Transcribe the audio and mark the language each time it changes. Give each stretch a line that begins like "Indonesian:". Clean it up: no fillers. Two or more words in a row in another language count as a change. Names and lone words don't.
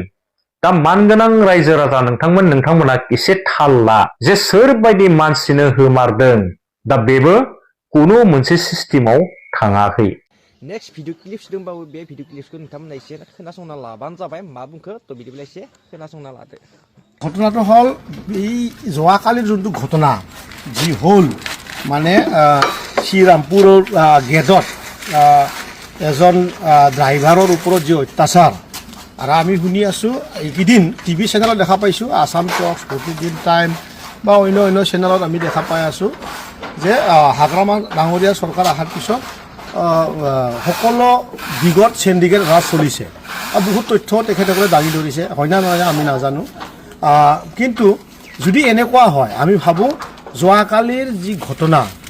Bodo: दा मानगोनां रायजो राजा नोंथांमोना एसे थाल ला जे सोरबायदि मानसिनो होमारदों। दा बेबो कुनु मोनसे सिस्टेमाव थाङाखै।
English: next video clips
Bodo: दंबावो बे भिडिअ क्लिप्सखौ नोंथांमोना एसे खोनासंना लाबानो जाबाय मा बुंखो थ' बिदिब्ला एसे खोनासंना लादो।
Assamese: ঘটনাটো হ'ল এই যোৱাকালিৰ যোনটো ঘটনা যি হ'ল মানে শ্ৰীৰামপুৰৰ গেটত এজন ড্ৰাইভাৰৰ ওপৰত যি অত্যাচাৰ আৰু আমি শুনি আছোঁ এইকেইদিন টিভি চেনেলত দেখা পাইছোঁ আছাম টক্স প্ৰতিদিন টাইম বা অন্য চেনেলত আমি দেখা পাই আছোঁ যে হাগ্ৰামা ডাঙৰীয়া চৰকাৰ অহাৰ পিছত সকলো দিগত চেণ্ডিকেট ৰাজ চলিছে আৰু বহুত তথ্য তেখেতসকলে দাঙি ধৰিছে হয় না নহয় আমি নাজানো কিন্তু যদি এনেকুৱা হয় আমি ভাবোঁ যোৱাকালিৰ যি ঘটনা